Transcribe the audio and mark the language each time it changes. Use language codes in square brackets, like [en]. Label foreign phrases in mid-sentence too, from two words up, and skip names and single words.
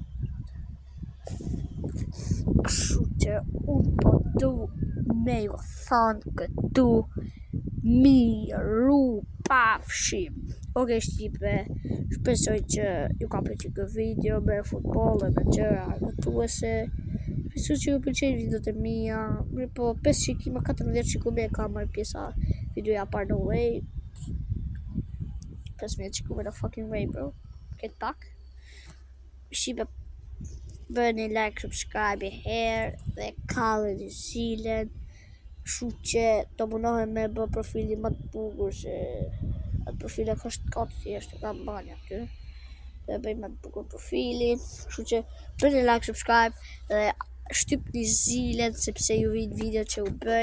[sq] Kështu që unë po du me ju thonë këtu miru pafshim. Oke shqipe, shpresoj që ju ka pëlqyer këtë video me futboll dhe me gjëra argëtuese. Shpresoj që ju pëlqejnë videot e mia. Mirë po 5 shikime, 14 shikime ka marrë pjesa videoja par [en] no way. [sq] 15 shikime [en] no fucking way bro. Get back. [sq] Shqipe, bëni [en] like, subscribe [sq] herë dhe kalleni zilen. Kështu që do munohem me bë profilin më të bukur se atë profile kështë ka të thjeshtë nga mbani aty. Dhe bëjmë më të bukur profilin. Kështu që bëni [en] like, subscribe [sq] dhe shtypni zilen sepse ju vijnë video që u bëj.